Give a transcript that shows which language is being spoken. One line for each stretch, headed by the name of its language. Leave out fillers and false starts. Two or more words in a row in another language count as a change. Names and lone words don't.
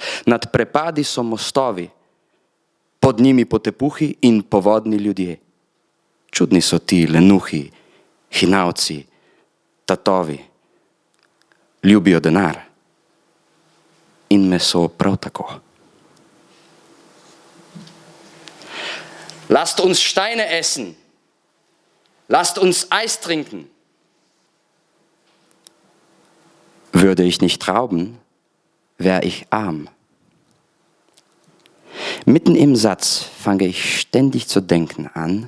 Slovenian: Nad prepadi so mostovi, pod njimi potepuhi in povodni ljudje. Čudni so ti lenuhi, hinavci, tatovi. Ljubijo denar in meso prav tako.
German: Lasst uns Steine essen. Lasst uns Eis trinken. Würde ich nicht rauben, wäre ich arm. Mitten im Satz fange ich ständig zu denken an.